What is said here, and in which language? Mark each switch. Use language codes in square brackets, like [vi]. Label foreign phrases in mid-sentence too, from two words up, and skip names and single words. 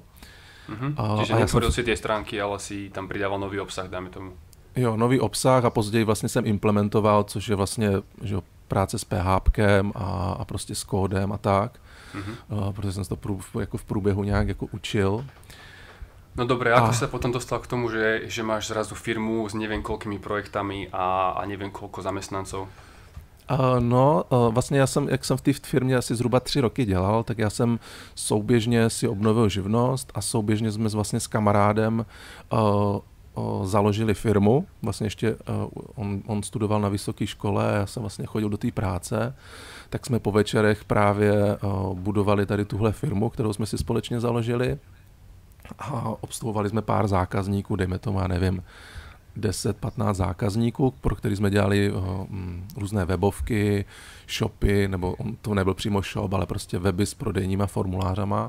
[sk] Čiže netvoril si tie stránky, ale si tam pridával nový obsah, dáme tomu. [cs] Jo, nový obsah a později vlastně jsem implementoval, což je vlastně že práce s PHPkem a prostě s kódem a tak, protože jsem to jako v průběhu nějak jako učil. [sk] No dobre, ako sa potom dostal k tomu, že máš zrazu firmu s neviem koľkými projektami a neviem koľko zamestnancov? [cs] Vlastně jak jsem v té firmě asi zhruba 3 roky dělal, tak já jsem souběžně si obnovil živnost a souběžně jsme vlastně s kamarádem založili firmu. Vlastně ještě on studoval na vysoké škole a já jsem vlastně chodil do té práce, tak jsme po večerech právě budovali tady tuhle firmu, kterou jsme si společně založili a obsluhovali jsme pár zákazníků, dejme tomu, já nevím, 10-15 zákazníků, pro který jsme dělali různé webovky, shopy, nebo to nebyl přímo shop, ale prostě weby s prodejníma formulářama.